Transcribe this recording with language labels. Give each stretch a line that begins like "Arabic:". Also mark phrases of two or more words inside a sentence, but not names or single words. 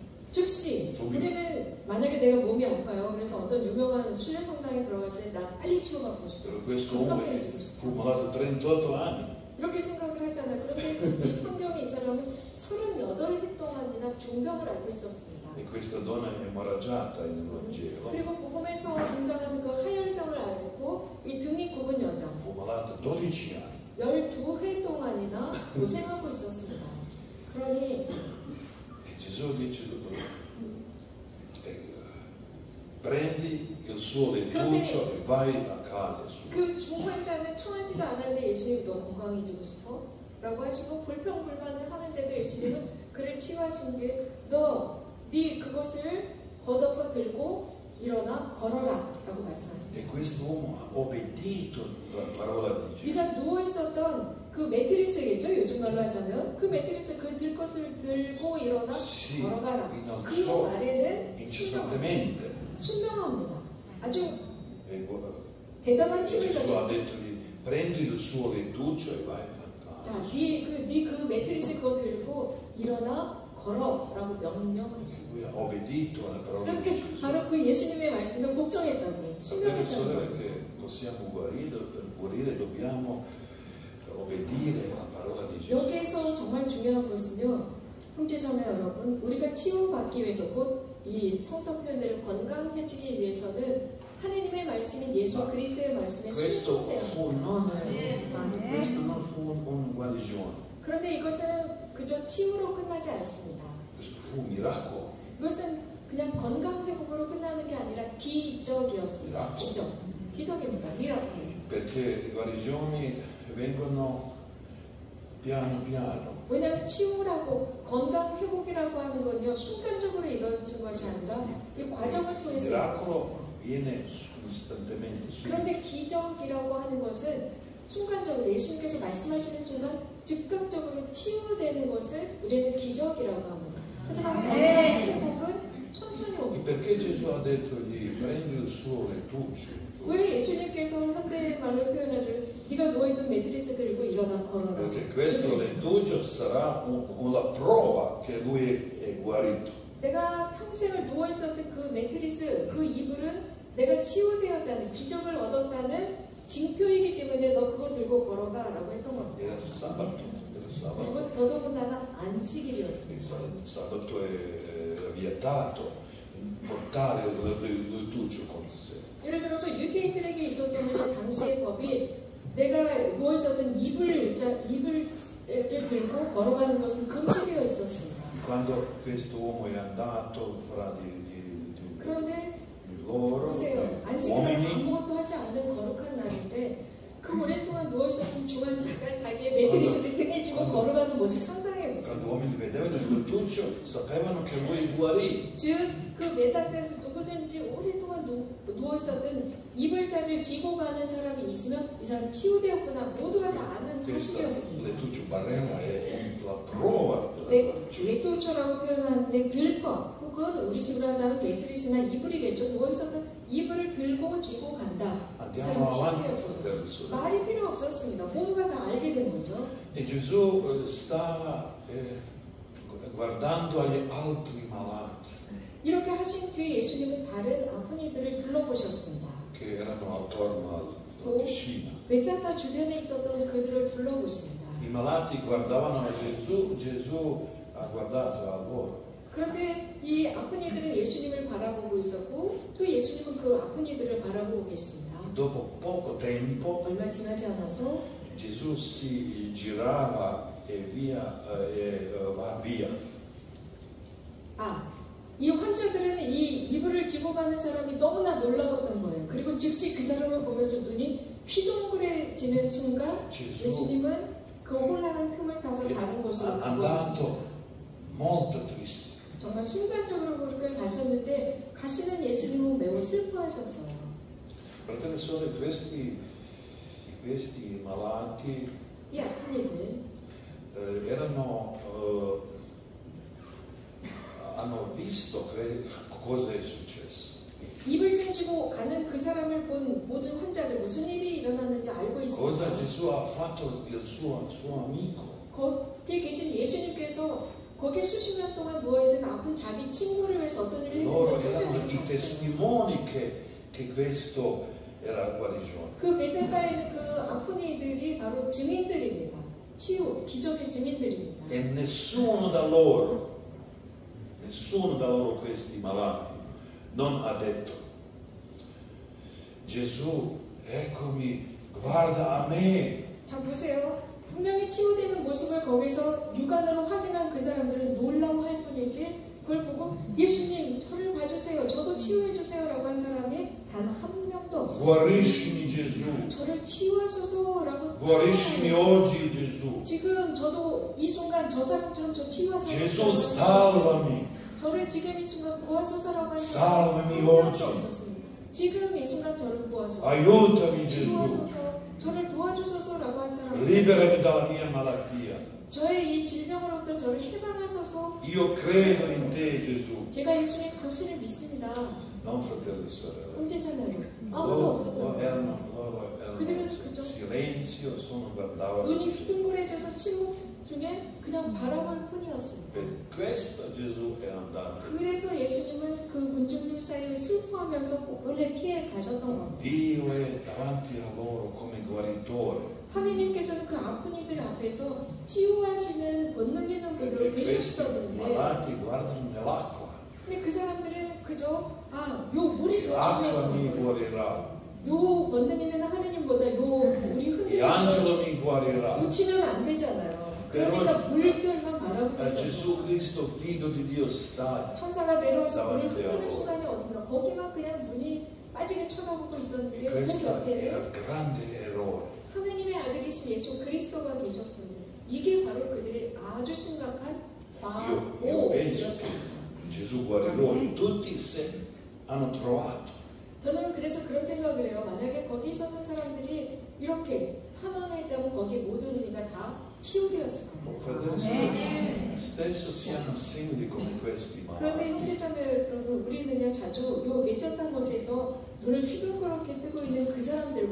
Korean: 즉시 소비. 우리는 만약에 내가 몸이 아파요. 그래서 어떤 유명한 순례 성당에 들어갔을 때 나 빨리 치료받고 싶어.
Italian: Però questo uomo
Korean: 건강해지고 싶어.
Italian: fu malato 38 anni.
Korean: 이렇게 생각을 하잖아요. 그런데 이 성경의 이 사람은 38해 동안이나 중병을 앓고 있었습니다.
Italian: E questa donna è emorragiata nel Vangelo.
Korean: 그리고 복음에서 등장하는 그 하혈병을 앓고 이 등이 굽은 여자
Italian: Fu malata 12 anni.
Korean: 12해 동안이나 고생하고 있었습니다. 그러니
Italian: E Gesù dice, prendi il suo lettuccio e vai a casa sua.
Korean: 그 중환자는 청하지도 않았는데 예수님이 너 건강해지고 싶어? 라고 하시고 불평불만을 하는데도 예수님은 그를 치유하신 뒤에 네 그것을 걷어서 들고 일어나 걸어라 라고 말씀하셨어요.
Italian: E quest'uomo ha obbedito alla parola di Gesù.
Korean: 네가 누워있었던 그 매트리스겠죠? 요즘 말로 하자면 그 매트리스 그 들 것을 들고 일어나
Italian: Sì,
Korean: 걸어가라.
Italian: in
Korean: 그
Italian: alzò
Korean: 말에는
Italian: incessantemente.
Korean: 순명합니다. 아주
Italian: E
Korean: 대단한 힘을
Italian: Gesù ha
Korean: 가지고
Italian: detto prendi il suo lettuccio e vai a
Korean: 자,
Italian: casa.
Korean: 그 매트리스 그거 들고 일어나 걸어라고 명령하셨어요.
Italian: Lui ha obbedito alla parola di
Korean: 그렇게
Italian: Gesù.
Korean: 바로 그 예수님의 말씀을 복종했다고요.
Italian: Fratelli e
Korean: 신명했다고요.
Italian: sorelle, che possiamo guarire, dobbiamo obbedire alla parola di Gesù.
Korean: 여기에서 정말 중요한 것은요, 형제자매 여러분, 우리가 치유받기 위해서 곧 이 성서 표현대로 건강해지기 위해서는 하나님의 말씀인 예수 그리스도의 말씀에
Italian: Questo
Korean: 순종해야 합니다.
Italian: questo non fu un guarigione,
Korean: 그런데 이것은 그저 치유로 끝나지 않습니다.
Italian: questo fu un miracolo.
Korean: 이것은 그냥 건강 회복으로 끝나는 게 아니라 기적이었습니다. 기적입니다. 미라클.
Italian: Perché le guarigioni vengono piano piano.
Korean: 왜냐하면 치유라고 건강 회복이라고 하는 건요 순간적으로 이루어진 것이 아니라 이 과정을 통해서
Italian: Miracolo viene istantaneamente.
Korean: 그런데 기적이라고 하는 것은 순간적으로 예수님께서 말씀하시는 순간 즉각적으로 치유되는 것을 우리는 기적이라고 합니다. 하지만 건강 회복은 천천히
Italian: E
Korean: 옵니다.
Italian: perché Gesù ha detto gli prendi il suo lettuccio?
Korean: 왜 예수님께서 현대말로 표현하죠? 네가 누워있던 매트리스 들고 일어나 걸어라.
Italian: Perché questo lettuccio sarà una prova che lui è guarito.
Korean: 내가 평생을 누워있었던 그 매트리스, 그 이불은 내가 치유되었다는, 기적을 얻었다는 징표이기 때문에 너 그거 들고 걸어가라고 했던 겁니다.
Italian: Era sabato.
Korean: 그리고 더더군다나 안식일이었습니다.
Italian: Il sabato era vietato portare il lettuccio con sé.
Korean: 예를 들어서 유대인들에게 있었던 당시의 법이 내가 누워있었던 이불을 들고 걸어가는 것은 금지되어 있었습니다.
Italian: Quando questo uomo è andato fra
Korean: 그런데
Italian: di loro,
Korean: 보세요. 안식일은
Italian: uomini,
Korean: 아무것도 하지 않는 거룩한 날인데 그 오랫동안 누워있었던 중환자가 자기의 매트리스를 등에 지고 걸어가는 모습 상상해보세요.
Italian: quando uomini vedevano il lettuccio sapevano che lui guarì.
Korean: 즉 그 메타트에서 누구든지 오랫동안 누워있었던 이불자를 지고 가는 사람이 있으면 이 사람 치유되었구나 모두가 다 아는
Italian: Questo
Korean: 사실이었습니다.
Italian: lettuccio barella è la prova della
Korean: 맥도초라고 표현하는데 들것 혹은 우리 식으로 하자면 매트리스나 이불이겠죠. 누워있었던 이불을 들고 지고 간다. 이
Italian: Andiamo
Korean: 사람
Italian: avanti,
Korean: 치유되었구나.
Italian: fratelli e sorelle.
Korean: 말이 필요 없었습니다. 모두가 다 알게 된 거죠.
Italian: E Gesù stava guardando agli altri malati
Korean: 이렇게 하신 뒤에 예수님은 다른 아픈 이들을 둘러보셨습니다.
Italian: che erano attorno alla piscina.
Korean: 베자타 주변에 있었던 그들을 둘러보십니다.
Italian: I malati guardavano a Gesù, Gesù ha guardato a loro.
Korean: 그런데 이 아픈 이들은 예수님을 바라보고 있었고 또 예수님은 그 아픈 이들을 바라보고 계십니다.
Italian: Dopo poco tempo
Korean: 얼마 지나지 않아서
Italian: Gesù si girava e va via.
Korean: 이 환자들은 이 이불을 지고 가는 사람이 너무나 놀라웠던 거예요. 그리고 즉시 그 사람을 보면서 눈이 휘둥그레지는 순간 예수님은 그 혼란한 틈을 타서 다른 곳으로 가보았습니다.
Italian: Molto triste.
Korean: 정말 순간적으로 그렇게 가셨는데 가시는 예수님은 매우 슬퍼하셨어요.
Italian: Fratelli e sorelle, questi malati
Korean: 이 아픈 이들
Italian: hanno visto cosa è successo.
Korean: 입을 찡지고 가는 그 사람을 본 모든 환자들 무슨 일이 일어났는지 알고
Italian: Cosa
Korean: 있습니다.
Italian: Gesù ha fatto il suo amico.
Korean: 거기에 계신 예수님께서 거기에 수십 년 동안 누워있는 아픈 자기 친구를 위해서 어떤 일을 했는지
Italian: Loro erano
Korean: 현장을
Italian: i
Korean: 봤어요.
Italian: testimoni che questo era guarigione.
Korean: 그 베제다에 있는 그 아픈 이들이 바로 증인들입니다. 치유, 기적의 증인들입니다.
Italian: E nessuno da loro questi malati non ha detto: Gesù, eccomi, guarda a me.
Korean: 자 보세요. 분명히 치유되는 모습을 거기서 육안으로 확인한 그 사람들은 놀라워할 뿐이지 그걸 보고 예수님 저를 봐주세요. 저도 치유해주세요 라고 한 사람이 단 한 명도 없었어요.
Italian: Guariscimi Gesù,
Korean: 저를 치유하소서 라고
Italian: guariscimi oggi Gesù.
Korean: 지금 저도 이 순간 저 사람처럼 저 치유하소서
Italian: Gesù, salvami.
Korean: 저를 지금 이 순간 구하소서라고 하는
Italian: Salvami
Korean: 한 명도
Italian: oggi.
Korean: 없었습니다. 지금 이 순간 저를 구하소서
Italian: Aiutami Gesù.
Korean: 치유하소서 저를 도와주소서라고 한 사람
Italian: Liberami dalla mia malattia.
Korean: 저의 이 질병으로부터 저를 해방하소서
Italian: Io credo in te Gesù.
Korean: 제가 예수님 당신을 믿습니다.
Italian: Non fratelli e sorelle.
Korean: 형제자매로 아무도
Italian: Loro
Korean: 없었다.
Italian: erano
Korean: 그들은
Italian: in
Korean: 그저
Italian: silenzio, solo guardavano.
Korean: 눈이 휘둥그레져서 침묵 중에 그냥 바라볼 뿐이었습니다.
Italian: Per questo Gesù è andato.
Korean: 그래서 예수님은 그 군중들 사이에 슬퍼하면서 원래 피해 가셨던 겁니다.
Italian: Dio è davanti a loro come guaritore.
Korean: 하느님께서는 그 아픈 이들 앞에서 치유하시는 본능 있는 분으로
Italian: Perché questi
Korean: 계셨었는데
Italian: malati guardano nell'acqua.
Korean: 근데 그 사람들은 그저 요 물이 더
Italian: L'acqua mi
Korean: 중요한 거예요.
Italian: guarirà.
Korean: 요 본능 있는 하느님보다 요 물이
Italian: E
Korean: 흔들리는
Italian: angelo mi guarirà.
Korean: 놓치면 안 되잖아요. 그러니까 물결만 바라보고
Italian: A
Korean: 있어요.
Italian: Gesù Cristo, figlio di Dio, sta.
Korean: 천사가 내려와서 물을 나한테요. 흔드는 순간이 어딘가 거기만 그냥 눈이 빠지게 쳐다보고
Italian: E
Korean: 있었는데 그
Italian: questo
Korean: 옆에는
Italian: era grande errore.
Korean: 하느님의 아들이신 예수 그리스도가 계셨습니다. 이게 바로 그들의 아주 심각한
Italian: Io penso che
Korean: 과오였습니다.
Italian: Gesù guarirà e tutti se hanno trovato.
Korean: 저는 그래서 그런 생각을 해요. 만약에 거기 있었던 사람들이 이렇게 탄원을 했다면 거기 모든 이가 다 치유되었을 거예요.
Italian: Fratelli e sorelle, spesso siamo simili come questi
Korean: 그런데
Italian: malati.
Korean: 형제자매 여러분, 우리는요 자주 요 외쳤던 곳에서 눈을 휘둥그렇게 뜨고 있는 그 사람들과